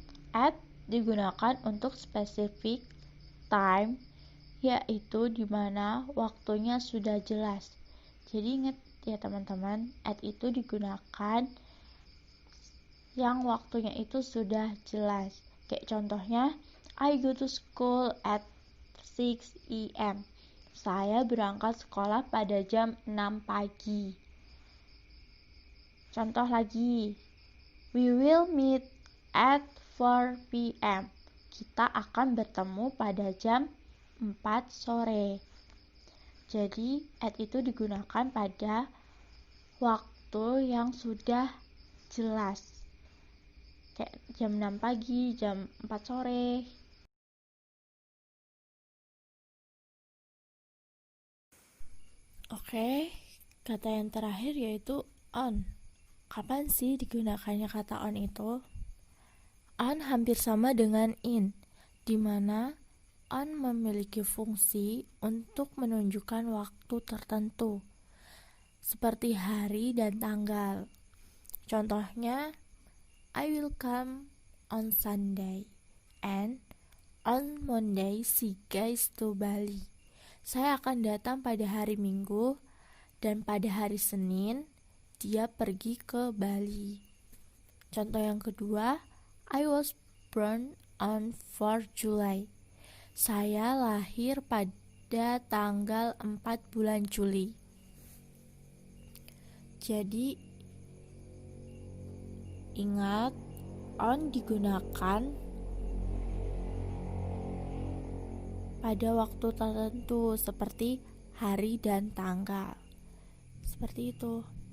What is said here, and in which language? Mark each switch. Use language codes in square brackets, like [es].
[id] At digunakan untuk spesifik time, yaitu di mana waktunya sudah jelas. Jadi ingat ya teman-teman, at itu digunakan yang waktunya itu sudah jelas. Kayak contohnya, [en] I go to school at 6 AM. [id] Saya berangkat sekolah pada jam 6 pagi. Contoh lagi, [en] we will meet at 4 PM. [id] Kita akan bertemu pada jam 4 sore. Jadi, at itu digunakan pada waktu yang sudah jelas. Kayak jam 6 pagi, jam 4 sore. Oke, kata yang terakhir yaitu on. Kapan sih digunakannya kata on itu? On hampir sama dengan in, di mana on memiliki fungsi untuk menunjukkan waktu tertentu, seperti hari dan tanggal. Contohnya, [en] I will come on Sunday, and on Monday see guys to Bali. [id] Saya akan datang pada hari Minggu, dan pada hari Senin dia pergi ke Bali. Contoh yang kedua, [en] I was born on 4 July. [id] Saya lahir pada tanggal 4 bulan Juli. Jadi, ingat, on digunakan pada waktu tertentu seperti hari dan tanggal. Seperti itu.